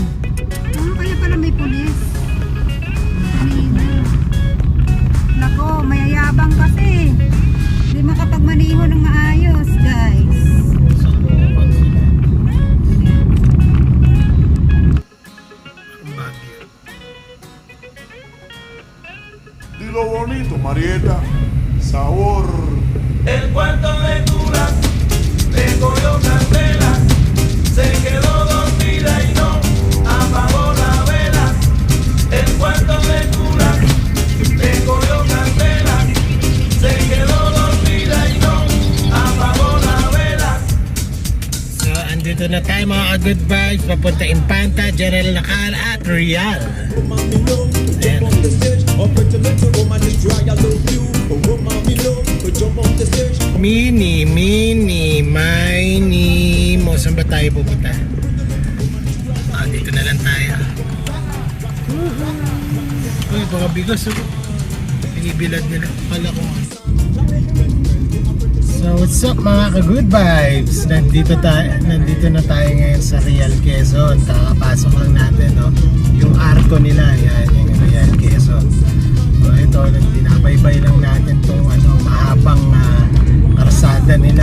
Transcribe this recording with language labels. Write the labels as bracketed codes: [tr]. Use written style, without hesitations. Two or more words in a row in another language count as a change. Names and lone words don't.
[tl] Kaya pala may pulis. Kanina. Nako, mayayabang kasi. Hindi makapagmaniho ng maayos, guys. Sa kuwan sila. Ang bagyo. [es] Dilo bonito, Marieta. Sabor. El cuarto de Turas le cogió candela, se quedó dormida y no apagó la vela. El cuarto de Turas le cogió candela, se quedó dormida y no apagó la vela. [tl] So, andito na tayo mga [en] good vibes. [tl] Papunta Infanta, General Nakal at Real. Ayan. Mini, mo. Saan ba tayo pupunta? Dito na lang tayo. Uy, mga bigas. Binibilad nila. Pala ko. [en] So what's up [tl] mga ka- [en] good vibes? [tl] Nandito na tayo ngayon sa Real, Quezon. Kakapasok lang natin yung arko nila. Yan, yung Real, Quezon. So ito, dinabaybay lang natin itong mahabang karsada nila.